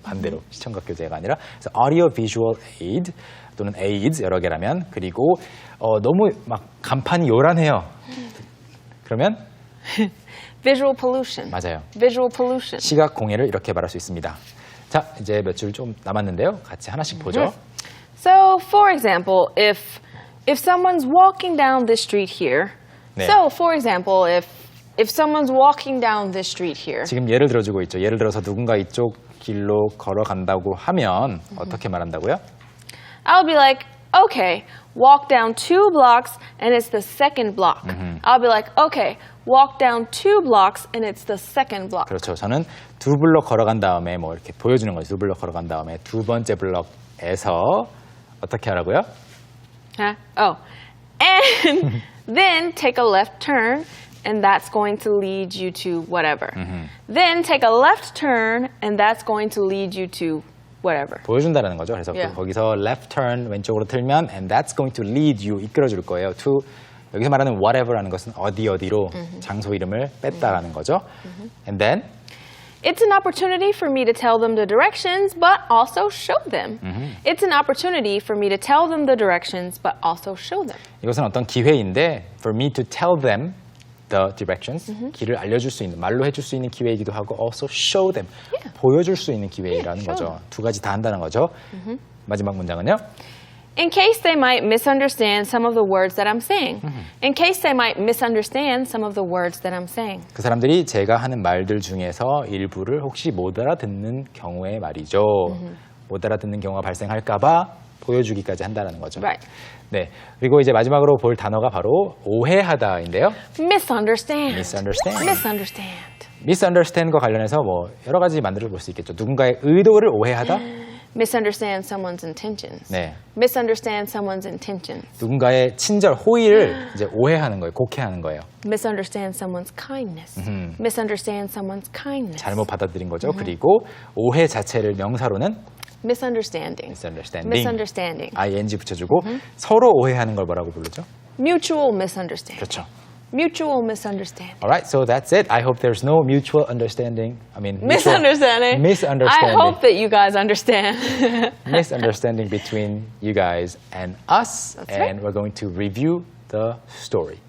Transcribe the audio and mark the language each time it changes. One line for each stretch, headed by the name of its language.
Korean: 반대로 시청각 교재가 아니라 그래서
English: audio visual aid
Korean: 또는 aids 여러 개라면 그리고 너무 막 간판이 요란해요. 그러면
English: Visual pollution.
Korean: 맞아요.
English: Visual pollution.
Korean: 시각 공해를 이렇게 말할 수 있습니다. 자, 이제 몇 줄 좀 남았는데요. 같이 하나씩 보죠.
English: So, for example, if someone's walking down this street here.
Korean: 네.
English: So, for example, if someone's walking down this street here.
Korean: 지금 예를 들어주고 있죠. 예를 들어서 누군가 이쪽 길로 걸어간다고 하면 어떻게 말한다고요?
English: I'll be like, okay, walk down 2 blocks and it's the second block. I'll be like, okay, walk down 2 blocks and it's the second block.
Korean: 그렇죠. 저는 2블럭 걸어간 다음에 뭐 이렇게 보여주는 거죠. 2블럭 걸어간 다음에 두 번째 블럭에서 어떻게 하라고요?
English: Huh? Oh. And then take a left turn and that's going to lead you to whatever. Then take a left turn and that's going to lead you to whatever.
Korean: 보여준다는 거죠. 그래서
English: Yeah.
Korean: 거기서
English: left turn
Korean: 왼쪽으로 틀면
English: and that's going to lead you
Korean: 이끌어줄 거예요. to 여기서 말하는 whatever라는 것은 어디로 장소 이름을 뺐다라는 거죠.
English: And then It's an opportunity for me to tell them the directions, but also show them. It's an opportunity for me to tell them the directions, but also show them.
Korean: 이것은 어떤 기회인데
English: for me to tell them the directions
Korean: 길을 알려줄 수 있는 말로 해줄 수 있는 기회이기도 하고
English: also show them
Korean: 보여줄 수 있는 기회라는
English: show
Korean: 거죠. 두 가지 다 한다는 거죠. 마지막 문장은요.
English: In case they might misunderstand some of the words that I'm saying. In case they might misunderstand some of the words that I'm saying.
Korean: 그 사람들이 제가 하는 말들 중에서 일부를 혹시 못 알아듣는 경우의 말이죠. 못 알아듣는 경우가 발생할까봐 보여주기까지 한다는 거죠.
English: Right.
Korean: 네. 그리고 이제 마지막으로 볼 단어가 바로 오해하다인데요.
English: Misunderstand. Misunderstand. Misunderstand.
Korean: Misunderstand과 관련해서 뭐 여러 가지 만들어 볼 수 있겠죠. 누군가의 의도를 오해하다.
English: Misunderstand someone's intentions.
Korean: 네.
English: Misunderstand someone's intentions.
Korean: 누군가의 친절, 호의를 이제 오해하는 거예요. 곡해하는 거예요.
English: Misunderstand someone's kindness. Misunderstand someone's kindness.
Korean: 잘못 받아들인 거죠. 그리고 오해 자체를 명사로는
English: Misunderstanding. misunderstanding. Misunderstanding.
Korean: ing 붙여주고 서로 오해하는 걸 뭐라고 부르죠?
English: Mutual misunderstanding.
Korean: 그렇죠.
English: Mutual misunderstanding. Alright, so that's it. I hope there's no mutual understanding. Misunderstanding. Misunderstanding. I hope that you guys understand. Misunderstanding between you guys and us. That's and right. we're going to review the story.